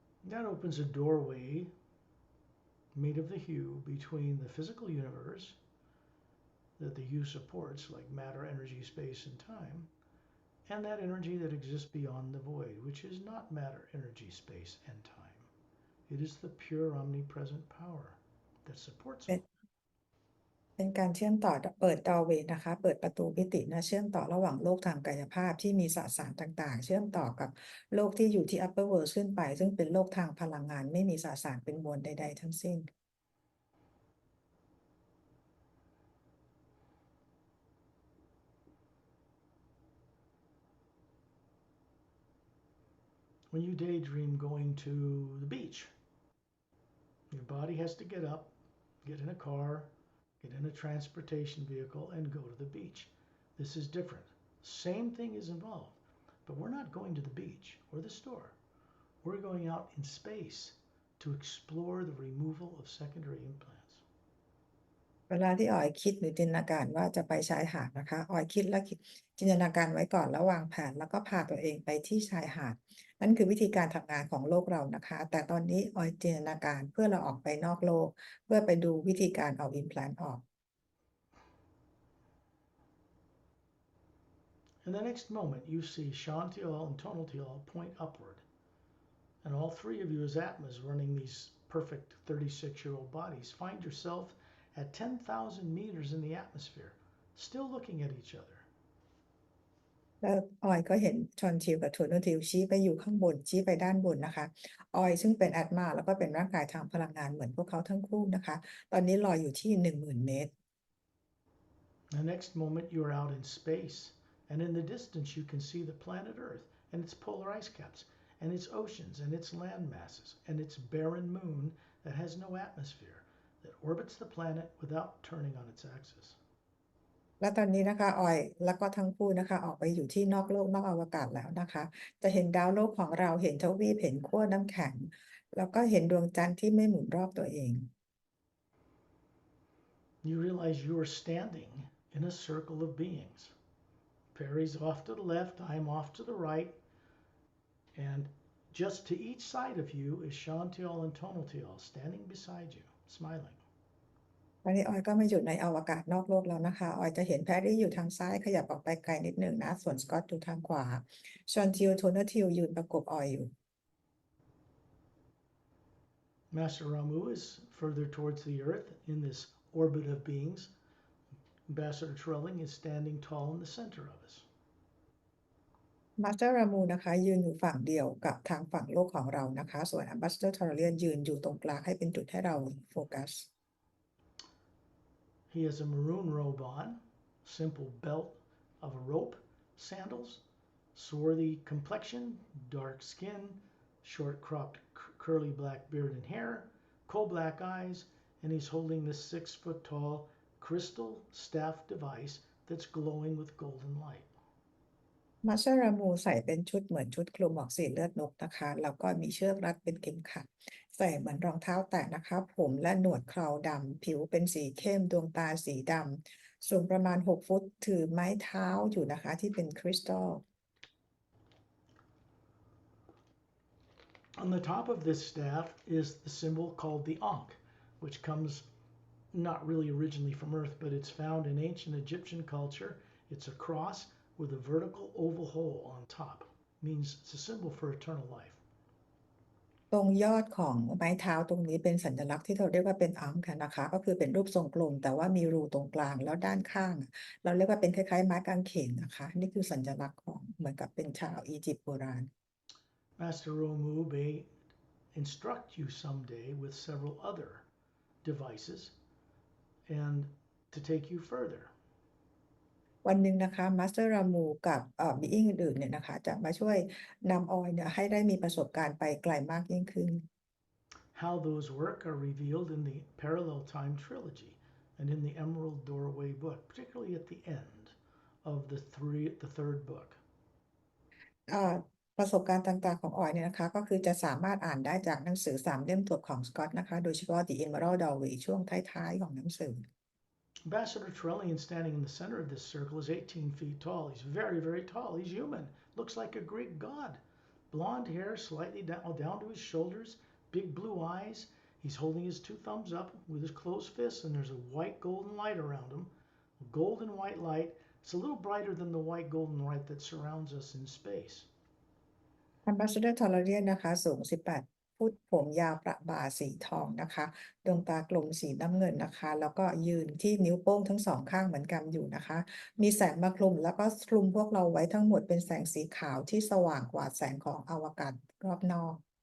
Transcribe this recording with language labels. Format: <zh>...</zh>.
<en>That opens a doorway made of the hue between the physical universe that the hue supports, like matter, energy, space, and time, and that energy that exists beyond the void, which is not matter, energy, space, and time. It is the pure omnipresent power that supports all.</en> <th>เป็นการเชื่อมต่อเปิด doorway นะคะเปิดประตูมิตินะเชื่อมต่อระหว่างโลกทางกายภาพที่มีสสารต่างๆเชื่อมต่อกับโลกที่อยู่ที่ upper world ขึ้นไปซึ่งเป็นโลกทางพลังงานไม่มีสสารเป็นมวลใดๆทั้งสิ้น</th> <en>When you daydream going to the beach, your body has to get up, get in a car, get in a transportation vehicle, and go to the beach. This is different. Same thing is involved, but we're not going to the beach or the store. We're going out in space to explore the removal of secondary implants.</en> <th>เวลาที่ออยคิดหรือจินตนาการว่าจะไปชายหาดนะคะออยคิดและจินตนาการไว้ก่อนแล้ววางแผนแล้วก็พาตัวเองไปที่ชายหาดนั่นคือวิธีการทำงานของโลกเรานะคะแต่ตอนนี้ออยจินตนาการเพื่อเราออกไปนอกโลกเพื่อไปดูวิธีการเอา implant ออก</th> <en>In the next moment, you see Shantial and Tonaltial point upward, and all three of you as Atmas running these perfect 36-year-old bodies find yourself at 10,000 meters in the atmosphere, still looking at each other.</en> <th>แล้วออยก็เห็นชอนทิวกับโทนทิวชี้ไปอยู่ข้างบนชี้ไปด้านบนนะคะออยซึ่งเป็นแอตมาแล้วก็เป็นร่างกายทางพลังงานเหมือนพวกเขาทั้งคู่นะคะตอนนี้ลอยอยู่ที่ 10,000 เมตร</th> <en>The next moment, you're out in space, and in the distance, you can see the planet Earth and its polar ice caps, and its oceans, and its land masses, and its barren moon that has no atmosphere, that orbits the planet without turning on its axis.</en> <th>และตอนนี้นะคะออยแล้วก็ทั้งคู่นะคะออกไปอยู่ที่นอกโลกนอกอวกาศแล้วนะคะจะเห็นดาวโลกของเราเห็นทวีปเห็นขั้วน้ำแข็งแล้วก็เห็นดวงจันทร์ที่ไม่หมุนรอบตัวเอง</th> <en>You realize you are standing in a circle of beings. Perry's off to the left, I'm off to the right, and just to each side of you is Shantial and Tonaltial standing beside you, smiling.</en> <th>ตอนนี้ออยก็มาอยู่ในอวกาศนอกโลกแล้วนะคะออยจะเห็นแพรรี่อยู่ทางซ้ายขยับออกไปไกลนิดหนึ่งนะส่วนสกอตอยู่ทางขวาชอนทิวโทนทิวยืนประกบออยอยู่</th> <en>Master Ramu is further towards the earth in this orbit of beings. Ambassador Trelling is standing tall in the center of us.</en> <th>มาสเตอร์รามูนะคะยืนอยู่ฝั่งเดียวกับทางฝั่งโลกของเรานะคะส่วน Ambassador Taurean ยืนอยู่ตรงกลางให้เป็นจุดให้เราโฟกัส</th> <en>He has a maroon robe on, simple belt of a rope, sandals, swarthy complexion, dark skin, short cropped curly black beard and hair, coal black eyes, and he's holding this 6 foot tall crystal staff device that's glowing with golden light.</en> <th>มาเชรามูใส่เป็นชุดเหมือนชุดคลุมออกสีเลือดนกนะคะแล้วก็มีเชือกรัดเป็นเข็มขัดใส่เหมือนรองเท้าแตะนะคะผมและหนวดเคราดำผิวเป็นสีเข้มดวงตาสีดำสูงประมาณ6 ฟุตถือไม้เท้าอยู่นะคะที่เป็นคริสตัล</th> <en>On the top of this staff is the symbol called the Ankh, which comes not really originally from Earth, but it's found in ancient Egyptian culture. It's a cross with a vertical oval hole on top. It means it's a symbol for eternal life.</en> <th>ตรงยอดของไม้เท้าตรงนี้เป็นสัญลักษณ์ที่เราเรียกว่าเป็นอังค่ะนะคะก็คือเป็นรูปทรงกลมแต่ว่ามีรูตรงกลางแล้วด้านข้างเราเรียกว่าเป็นคล้ายๆไม้กางเขนนะคะนี่คือสัญลักษณ์ของเหมือนกับเป็นชาวอียิปต์โบราณ</th> <en>Master Romu may instruct you someday with several other devices and to take you further.</en> <th>วันหนึ่งนะคะมาสเตอร์รามูกับบีอิงอื่นๆเนี่ยนะคะจะมาช่วยนำออยเนี่ยให้ได้มีประสบการณ์ไปไกลมากยิ่งขึ้น</th> <en>How those work are revealed in the Parallel Time trilogy and in the Emerald Doorway book, particularly at the end of the third book.</en> <th>ประสบการณ์ต่างๆของออยเนี่ยนะคะก็คือจะสามารถอ่านได้จากหนังสือ3 เล่มจบของสกอตนะคะโดยเฉพาะ The Emerald Doorway ช่วงท้ายๆของหนังสือ</th> <en>Ambassador Trellian, standing in the center of this circle, is 18 feet tall. He's very, very tall. He's human. Looks like a Greek god. Blonde hair slightly down to his shoulders, big blue eyes. He's holding his 2 thumbs up with his closed fists, and there's a white golden light around him. A golden white light. It's a little brighter than the white golden light that surrounds us in space.</en> <th>Ambassador Taurean นะคะสูง18 ฟุตผมยาวประบ่าสีทองนะคะดวงตากลมสีน้ำเงินนะคะแล้วก็ยืนที่นิ้วโป้งทั้งสองข้างเหมือนกันอยู่นะคะมีแสงมาคลุมแล้วก็คลุมพวกเราไว้ทั้งหมดเป็นแสงสีขาวที่สว่างกว่าแสงของอวกาศรอบนอก</th>